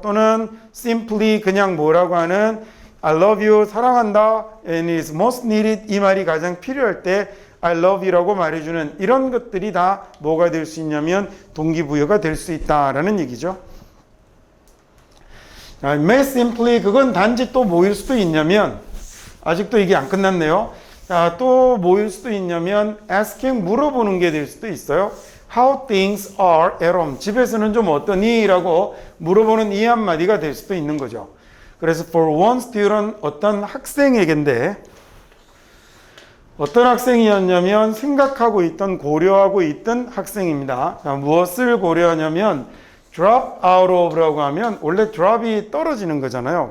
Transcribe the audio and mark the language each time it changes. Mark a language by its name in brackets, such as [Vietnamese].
[Korean] 또는 simply 그냥 뭐라고 하는 [English] I love you, [Korean] 사랑한다, [English] and is most needed, [Korean] 이 말이 가장 필요할 때 [English] I love you [Korean] 라고 말해주는 이런 것들이 다 뭐가 될 수 있냐면 동기부여가 될 수 있다라는 얘기죠. [English] may simply, [Korean] 그건 단지 또 뭐일 수도 있냐면, 아직도 이게 안 끝났네요. 자, 또 뭐일 수도 있냐면 asking, 물어보는 게 될 수도 있어요. [English] How things are at home, [Korean] 집에서는 좀 어떠니? 라고 물어보는 이 한마디가 될 수도 있는 거죠. 그래서 [English] for one student, [Korean] 어떤 학생에게인데, 어떤 학생이었냐면 생각하고 있던, 고려하고 있던 학생입니다. 자, 무엇을 고려하냐면 [English] drop out of [Korean] 라고 하면 원래 drop이 떨어지는 거잖아요.